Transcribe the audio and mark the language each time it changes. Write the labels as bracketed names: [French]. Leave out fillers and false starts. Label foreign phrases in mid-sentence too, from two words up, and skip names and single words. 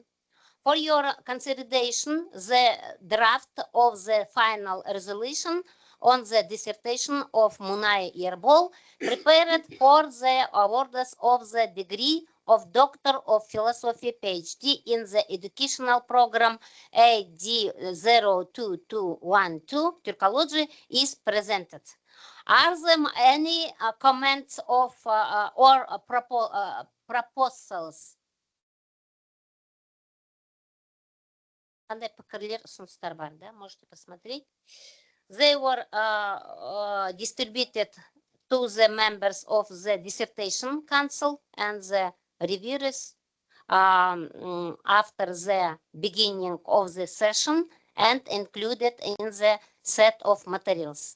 [English] For your consideration, the draft of the final resolution on the dissertation of Munai Erbol, prepared for the awards of the degree of Doctor of Philosophy PhD in the educational program AD 02212 Turkology, is presented. Are there any comments of or proposals? [Kazakh] Қандай пікірлер, ұсыныстар бар, да? [Russian] Можете посмотреть. [English] They were distributed to the members of the dissertation council and the reviewers after the beginning of the session and included in the set of materials.